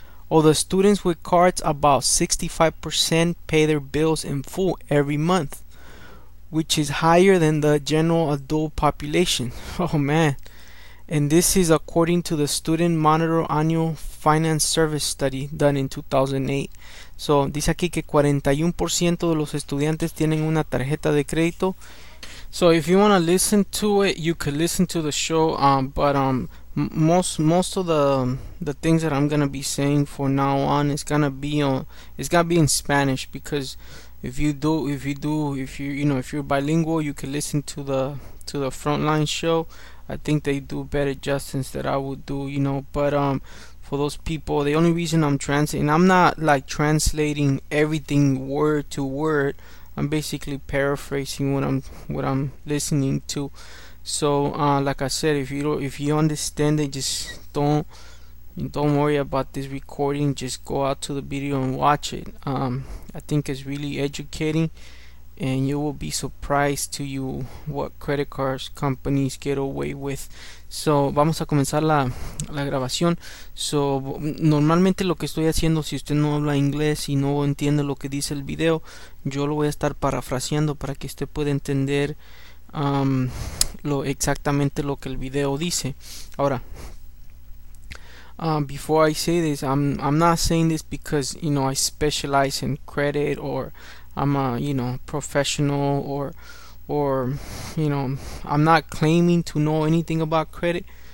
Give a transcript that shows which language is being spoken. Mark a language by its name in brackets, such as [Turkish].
[English] Of the students with cards, about 65% pay their bills in full every month, which is higher than the general adult population. Oh man. And this is according to the Student Monitor Annual Finance Service Study done in 2008. So, [Spanish] dice aquí que 41% de los estudiantes tienen una tarjeta de crédito. [English] So if you want to listen to it, you could listen to the show, most of the things that I'm going to be saying from now on is going to be in Spanish, because if you're bilingual, you can listen to the Frontline show. I think they do better justice than I would do, you know. But for those people, the only reason I'm translating, I'm not like translating everything word to word, I'm basically paraphrasing what I'm listening to. So like I said, if you understand it, just don't worry about this recording, just go out to the video and watch it. I think it's really educating, and you will be surprised to you what credit cards companies get away with. So [Spanish] vamos a comenzar la grabación. [English] So [Spanish] normalmente lo que estoy haciendo, si usted no habla inglés y no entiende lo que dice el video, yo lo voy a estar parafraseando para que usted pueda entender exactamente lo que el video dice. Ahora, [English] before I say this, I'm not saying this because, you know, I specialize in credit, or I'm a, you know, professional, or you know, I'm not claiming to know anything about credit.